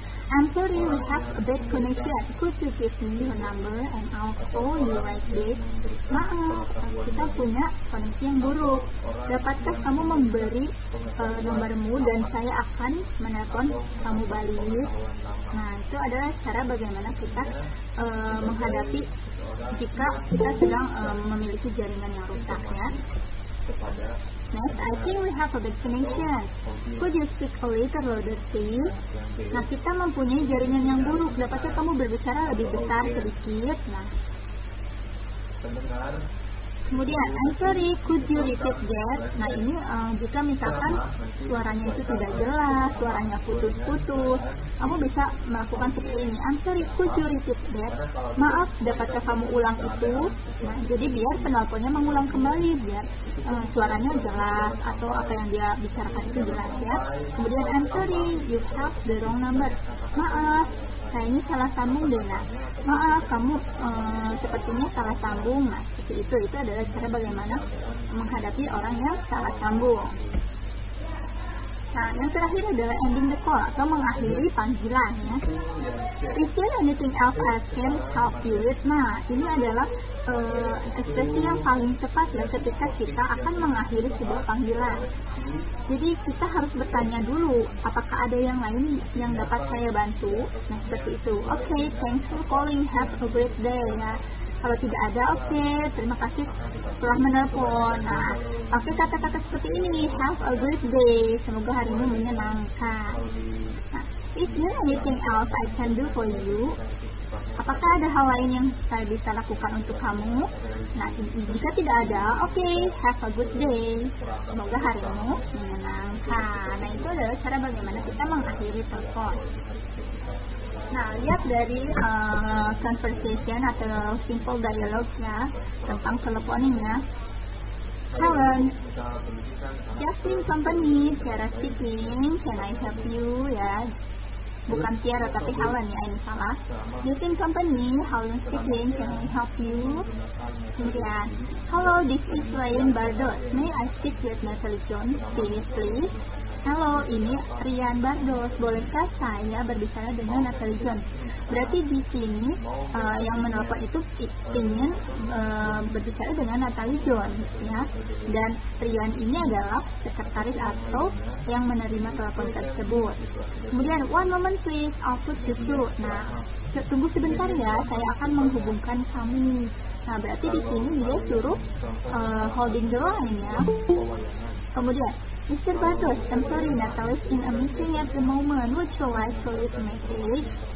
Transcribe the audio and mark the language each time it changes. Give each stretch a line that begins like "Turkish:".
English: I'm sorry, we have a bad connection. Could you give me your number and I'll call you right back?
Indonesian: Maaf, kita punya koneksi yang buruk. Dapatkah kamu memberi nomormu dan saya akan menelpon kamu balik? Nah, itu adalah cara bagaimana kita menghadapi jika kita sedang memiliki jaringan yang rusak ya.
English: Next, I think we have a bad connection. Could you speak a little louder, please?
Indonesian: Nah, kita mempunyai jaringan yang buruk. Dapatkah kamu berbicara lebih besar sedikit? Nah, kemudian,
English: I'm sorry, could you repeat that?
Indonesian: Nah, ini jika misalkan suaranya itu tidak jelas, suaranya putus-putus, kamu bisa melakukan seperti ini.
English: I'm sorry, could you repeat that?
Indonesian: Maaf, dapatkah kamu ulang itu? Nah, jadi biar penelponnya mengulang kembali, biar suaranya jelas atau apa yang dia bicarakan itu jelas ya.
English: Kemudian, I'm sorry, you have the wrong number.
Indonesian: Maaf, kayaknya salah sambung deh. Nah, maaf, kamu sepertinya salah sambung. Nah, seperti itu adalah cara bagaimana menghadapi orang yang salah sambung. Nah, yang terakhir adalah
English: ending the call
Indonesian: atau mengakhiri panggilan ya.
English: Is there anything else I can help you with?
Indonesian: Nah, ini adalah ekspresi yang paling tepat ya ketika kita akan mengakhiri sebuah panggilan. Jadi kita harus bertanya dulu, apakah ada yang lain yang dapat saya bantu? Nah, seperti itu.
English: Oke, thanks for calling, have a great day ya.
Indonesian: Kalau tidak ada, oke, terima kasih telah menelpon. Nah, pakai kata-kata seperti ini,
English: have a great day,
Indonesian: semoga harimu menyenangkan.
English: Nah, is there anything else I can do for you?
Indonesian: Apakah ada hal lain yang saya bisa lakukan untuk kamu? Nah, jika tidak ada, oke,
English: have a good day,
Indonesian: semoga harimu menyenangkan. Nah, itu adalah cara bagaimana kita mengakhiri telepon. Nah, lihat dari conversation atau simple dialogue ya tentang teleponing ya.
English: Helen, Jasmine Company, Tiara speaking, can I help you ya?
Indonesian: Bukan Tiara tapi Helen ya, ini salah.
English: Jasmine Company, Helen speaking, can I help you? Kemudian, hello, this is Ryan Bardos. May I speak with Natalie Jones, please?
Indonesian: Halo, ini Rian Bardos. Bolehkah saya berbicara dengan Natalie Jones? Berarti di sini yang menelpon itu ingin berbicara dengan Natalie Jones ya. Dan Rian ini adalah sekretaris atau yang menerima telepon tersebut.
English: Kemudian, one moment please, I'll put you through.
Indonesian: Nah, tunggu sebentar ya, saya akan menghubungkan kamu. Nah, berarti di sini dia suruh
English: holding the line
Indonesian: ya. Kemudian, Mr.
English: Bardos, I'm sorry, Natalie's in a meeting at the moment. Would you like to leave a message?